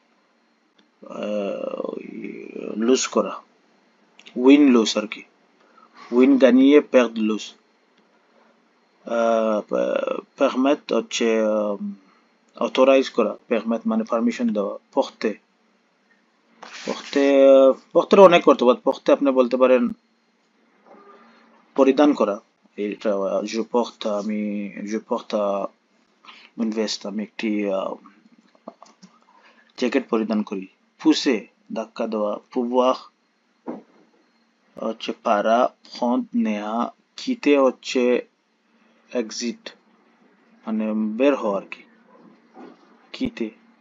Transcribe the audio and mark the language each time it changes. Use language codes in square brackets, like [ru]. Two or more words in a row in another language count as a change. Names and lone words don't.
[bn] লুজ করা, [en] win lose [bn] আর কি, উইন গানিয়ে perdre লুজ, permettre হচ্ছে অথরাইজ করা, permettre মানে পারমিশন দেওয়া, [fr] porter porter [bn] অনেক করতে পারেন, porter আপনি বলতে পারেন পরিধান করা, এটা [fr] je porte une veste [bn] আমি একটি জ্যাকেট পরিধান করি, pousser ধাক্কা দেওয়া, pouvoir হচ্ছে পারা, prendre নেয়া, quitter হচ্ছে exit মানে বের হওয়া আর কি, quitter